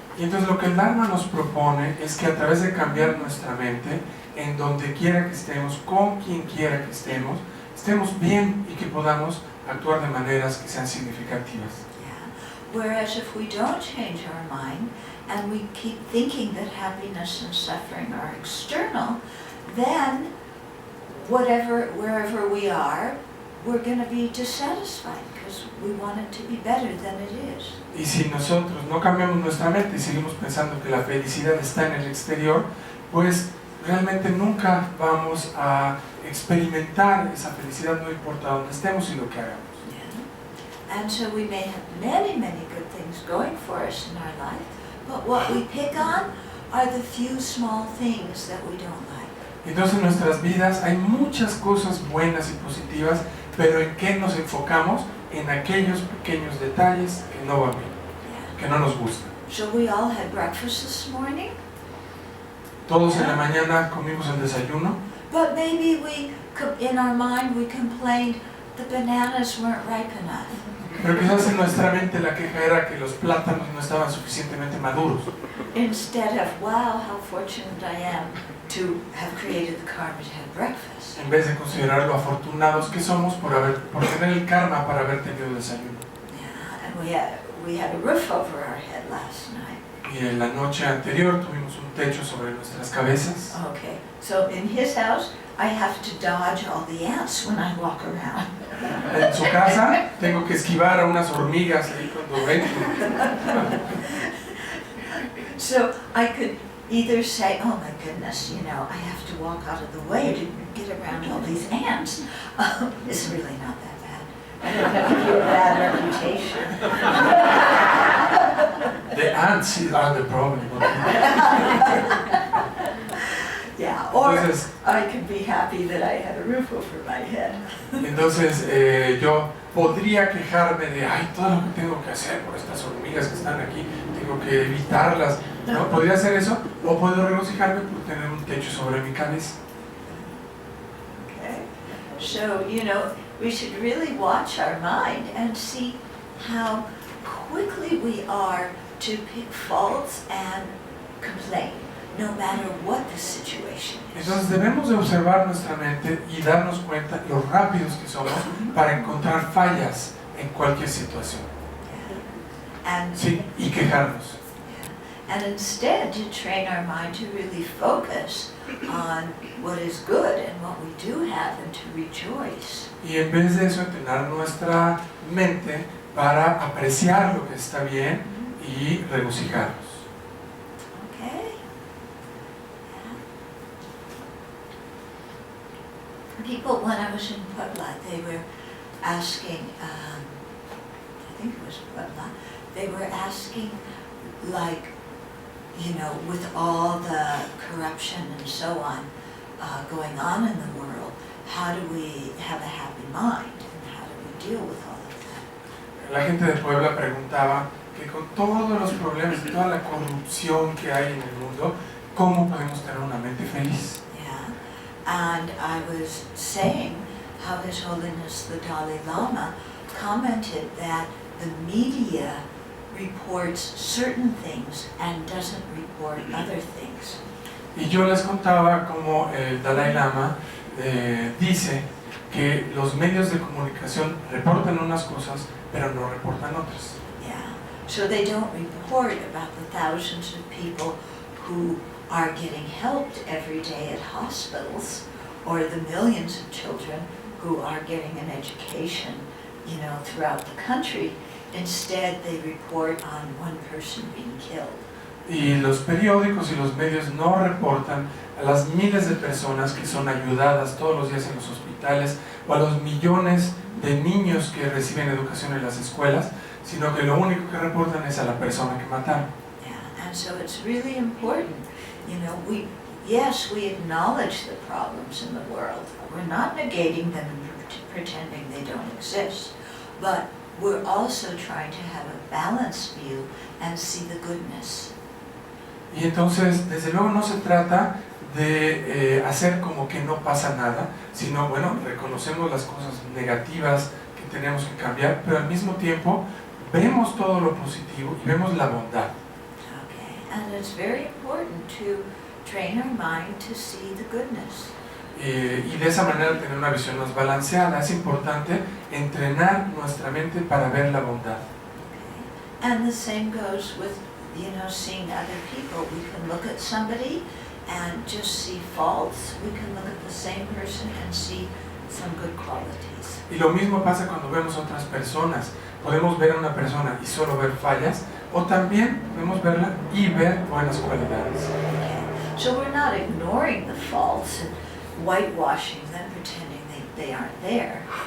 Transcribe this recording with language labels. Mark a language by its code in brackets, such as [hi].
[es] Y entonces lo que el Dharma nos propone es que a través de cambiar nuestra mente, en donde quiera que estemos, con quien quiera que estemos bien y que podamos actuar de maneras que sean significativas. [en] Yeah. Whereas if we don't change our mind, and we keep thinking that happiness and suffering are external, then wherever we are, we're going to be dissatisfied because we want it to be better than it is. [es] Y si nosotros no cambiamos nuestra mente y seguimos pensando que la felicidad está en el exterior, pues realmente nunca vamos a experimentar esa felicidad, no importa dónde estemos y lo que hagamos. [en] Yeah. And so we may have many, many good things going for us in our life, but what we pick on are the few small things that we don't like. [es] Entonces en nuestras vidas hay muchas cosas buenas y positivas, pero ¿en qué nos enfocamos? En aquellos pequeños detalles que no van bien, que no nos gustan. [en] So we all had breakfast this morning. [es] Todos en la mañana comimos el desayuno, [en] But maybe in our mind we complained the bananas weren't ripe enough. [es] Pero quizás en nuestra mente la queja era que los plátanos no estaban suficientemente maduros. [en] Instead of, wow, how fortunate I am to have created the karma to have breakfast. [es] En vez de considerar lo afortunados que somos por tener el karma para haber tenido desayuno. [en] Yeah, and we had a roof over our head last night. [es] Y en la noche anterior tuvimos un techo sobre nuestras cabezas. [en] Okay, so in his house, I have to dodge all the ants when I walk around. [es] En su casa tengo que esquivar a unas hormigas ahí cuando ven. [en] So I could either say, oh my goodness, you know, I have to walk out of the way to get around all these ants. It's really not that bad. I don't have to get a bad reputation. The ants are the problem. Yeah, or [es] Entonces, [en] I could be happy that I had a roof over my head. [es] entonces yo podría quejarme de, ay, todo lo que tengo que hacer por estas hormigas que están aquí, tengo que evitarlas, ¿no? Podría hacer eso, o puedo regocijarme por tener un techo sobre mi cabeza. [en] Okay, so you know, we should really watch our mind and see how quickly we are to pick faults and complain, no matter what the situation is. [es] Entonces debemos de observar nuestra mente y darnos cuenta lo rápidos que somos para encontrar fallas en cualquier situación. [en] Yeah. And, [es] Sí, y quejarnos. [en] yeah. And instead to train our mind to really focus on what is good and what we do have and to rejoice. [es] Y en vez de eso, entrenar nuestra mente para apreciar lo que está bien y regocijarnos. [en] Okay? Yeah. People, when I was in Puebla, they were asking, I think it was Puebla, they were asking, like, you know, with all the corruption and so on going on in the world, how do we have a happy mind and how do we deal with all of that? [es] La gente de Puebla preguntaba que con todos los problemas y toda la corrupción que hay en el mundo, ¿cómo podemos tener una mente feliz? [en] Yeah, and I was saying how His Holiness the Dalai Lama commented that the media reports certain things and doesn't report other things. [es] Y yo les contaba cómo el Dalai Lama dice que los medios de comunicación reportan unas cosas, pero no reportan otras. [en] Yeah, so they don't report about the thousands of people who are getting helped every day at hospitals, or the millions of children who are getting an education, you know, throughout the country. Instead, they report on one person being killed. [es] Y los periódicos y los medios no reportan a las miles de personas que son ayudadas todos los días en los hospitales o a los millones de niños que reciben educación en las escuelas, sino que lo único que reportan es a la persona que mataron. [en] Yeah, and so it's really important. You know, we acknowledge the problems in the world. We're not negating them and pretending they don't exist, but we're also trying to have a balanced view and see the goodness. [es] Y entonces, desde luego no se trata de hacer como que no pasa nada, sino, bueno, reconocemos las cosas negativas que tenemos que cambiar, pero al mismo tiempo vemos todo lo positivo y vemos la bondad. [en] Okay, and it's very important to train our mind to see the goodness. [es] Y de esa manera tener una visión más balanceada. Es importante entrenar nuestra mente para ver la bondad. [en] Okay. And the same goes with, you know, seeing other people. We can look at somebody and just see faults. We can look at the same person and see some good qualities. [es] Y lo mismo pasa cuando vemos a otras personas. Podemos ver a una persona y solo ver fallas, o también podemos verla y ver buenas cualidades. [en] Okay. So we're not ignoring the faults and whitewashing them, pretending they aren't there.